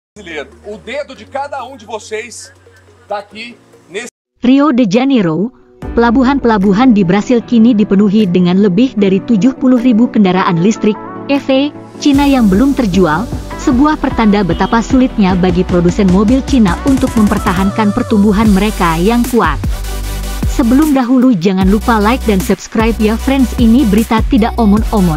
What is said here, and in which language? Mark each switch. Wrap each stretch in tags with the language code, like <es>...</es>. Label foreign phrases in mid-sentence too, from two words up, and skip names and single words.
<pt>brasileiro. O dedo de cada de vocês tá aqui nesse Rio de Janeiro,</pt> <id>pelabuhan-pelabuhan di Brasil kini dipenuhi dengan lebih dari 70.000 kendaraan listrik EV Cina yang belum terjual, sebuah pertanda betapa sulitnya bagi produsen mobil Cina untuk mempertahankan pertumbuhan mereka yang kuat. Sebelum dahulu jangan lupa like dan subscribe ya friends, ini berita tidak omon-omon.</id>